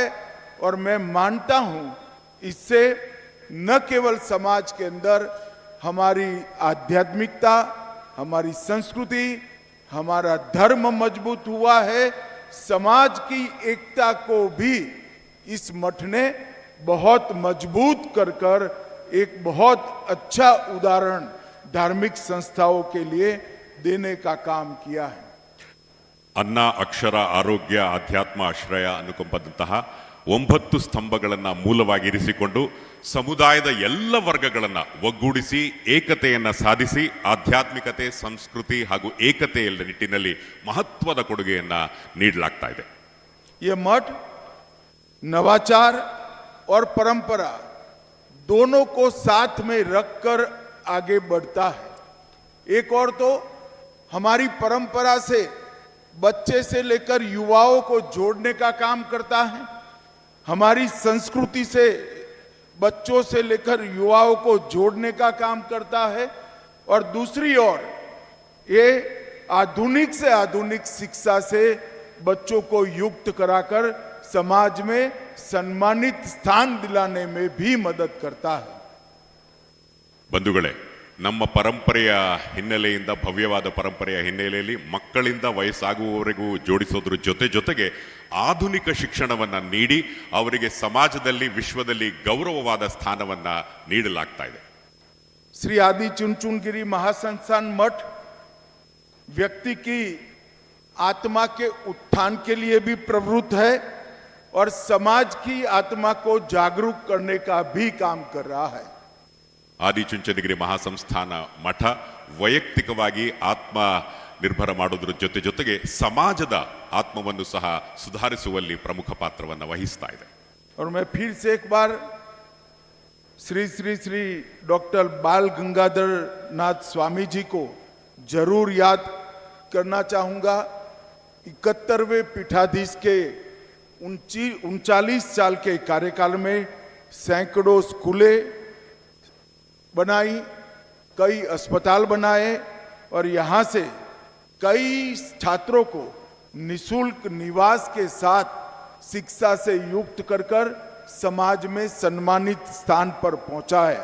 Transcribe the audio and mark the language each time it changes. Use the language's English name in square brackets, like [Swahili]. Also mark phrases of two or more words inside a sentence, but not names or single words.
[Hindi] और मैं मानता हूं इससे न केवल समाज के अंदर हमारी आध्यात्मिकता, हमारी संस्कृति, हमारा धर्म मजबूत हुआ है, समाज की एकता को भी इस मठ ने बहुत मजबूत कर कर एक बहुत अच्छा उदाहरण धार्मिक संस्थाओं के लिए देने का काम किया है. [Kannada] ಅನ್ನ, ಅಕ್ಷರ, ಆರೋಗ್ಯ, ಆಧ್ಯಾತ್ಮ, ಆಶ್ರಯ, ಅನುಕಂಪದಂತಹ 9 ಸ್ತಂಭಗಳನ್ನ ಮೂಲವಾಗಿರಿಸಿಕೊಂಡು ಸಮುದಾಯದ ಎಲ್ಲ ವರ್ಗಗಳನ್ನ ಒಗ್ಗೂಡಿಸಿ ಏಕತೆಯನ್ನ ಸಾಧಿಸಿ ಆಧ್ಯಾತ್ಮಿಕತೆ, ಸಂಸ್ಕೃತಿ ಹಾಗೂ ಏಕತೆಯ ನಿಟ್ಟಿನಲ್ಲಿ ಮಹತ್ವದ ಕೊಡುಗೆಯನ್ನ ನೀಡಲಾಗ್ತಾ ಇದೆ. [Hindi] ये मठ नवाचार और परंपरा दोनों को साथ में रखकर आगे बढ़ता है. एक और तो हमारी परंपरा से बच्चे से लेकर युवाओं को जोड़ने का काम करता है, हमारी संस्कृति से बच्चों से लेकर युवाओं को जोड़ने का काम करता है. और दूसरी ओर ये आधुनिक से आधुनिक शिक्षा से बच्चों को युक्त कराकर समाज में सम्मानित स्थान दिलाने में भी मदद करता है. [Kannada] ಬಂಧುಗಳೇ, ನಮ್ಮ ಪರಂಪರೆಯ ಹಿನ್ನೆಲೆಯಿಂದ, ಭವ್ಯವಾದ ಪರಂಪರೆಯ ಹಿನ್ನೆಲೆಯಲ್ಲಿ ಮಕ್ಕಳಿಂದ ವಯಸ್ಸಾಗುವವರೆಗೂ ಜೋಡಿಸೋದ್ರ ಜೊತೆಗೆ ಆಧುನಿಕ ಶಿಕ್ಷಣವನ್ನ ನೀಡಿ ಅವರಿಗೆ ಸಮಾಜದಲ್ಲಿ, ವಿಶ್ವದಲ್ಲಿ ಗೌರವವಾದ ಸ್ಥಾನವನ್ನ ನೀಡಲಾಗ್ತಾ ಇದೆ. [Hindi] श्री आदि चुनचुनगिरी महासंस्थान मठ व्यक्ति की आत्मा के उत्थान के लिए भी प्रवृत्त है और समाज की आत्मा को जागरूक करने का भी काम कर रहा है. [Kannada] ಆದಿಚುಂಚನಗಿರಿ ಮಹಾಸಂಸ್ಥಾನ ಮಠ ವೈಯಕ್ತಿಕವಾಗಿ ಆತ್ಮ ನಿರ್ಭರ ಮಾಡೋದ್ರ ಜೊತೆಗೆ ಸಮಾಜದ ಆತ್ಮವನ್ನು ಸಹ ಸುಧಾರಿಸುವಲ್ಲಿ ಪ್ರಮುಖ ಪಾತ್ರವನ್ನು ವಹಿಸ್ತಾ ಇದೆ. [Hindi] और मैं फिर से एक बार श्री श्री श्री डॉक्टर बाल गंगाधर नाथ स्वामी जी को जरूर याद करना चाहूंगा। 71वें पीठाधीश के 39 साल के कार्यकाल में सैकड़ों स्कूलें बनाई, कई अस्पताल बनाए और यहाँ से कई छात्रों को निशुल्क निवास के साथ शिक्षा से युक्त कर समाज में सम्मानित स्थान पर पहुंचाया।